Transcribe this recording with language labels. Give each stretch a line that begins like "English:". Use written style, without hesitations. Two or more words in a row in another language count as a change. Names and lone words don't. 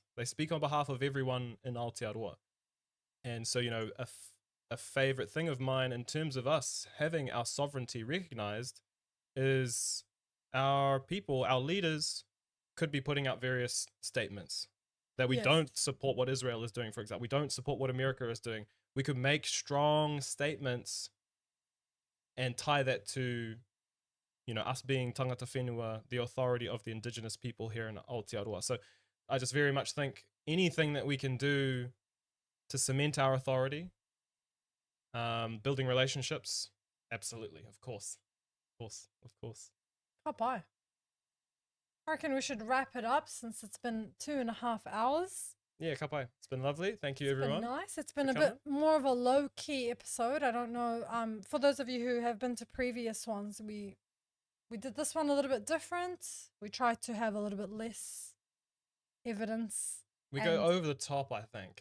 English: They speak on behalf of everyone in Aotearoa. And so, you know, a favorite thing of mine in terms of us having our sovereignty recognized is our people, our leaders could be putting out various statements that we don't support what Israel is doing, for example. We don't support what America is doing. We could make strong statements and tie that to, you know, us being
Māori: tangata whenua,
English: the authority of the Indigenous people here in Aotearoa. So I just very much think anything that we can do to cement our authority, building relationships, absolutely, of course. Oh, bye. I reckon we should wrap it up since it's been 2.5 hours. Yeah,
Māori: ka pai.
English: It's been lovely. Thank you, everyone. It's been nice. It's been a bit more of a low-key episode. I don't know. For those of you who have been to previous ones, we did this one a little bit different. We tried to have a little bit less evidence. We go over the top, I think.